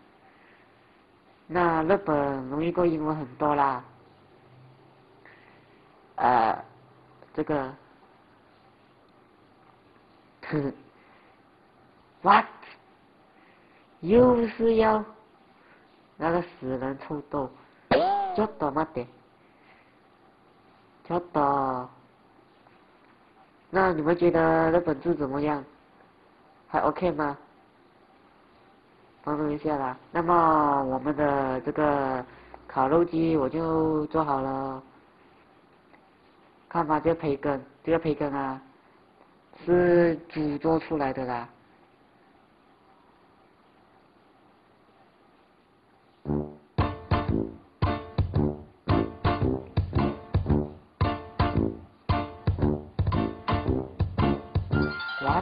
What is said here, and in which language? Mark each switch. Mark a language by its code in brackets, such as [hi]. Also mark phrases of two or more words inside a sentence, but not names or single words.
[zh] 那日本容易过英文很多啦。这个，what？又是要那个死人臭豆， [ja] ちょっと待って，ちょっと。 [zh] 那你们觉得日本字怎么样？还 OK 吗？帮助一下啦。那么我们的这个烤肉鸡我就做好了。看吧，这培根，这个培根啊，是猪做出来的啦。What？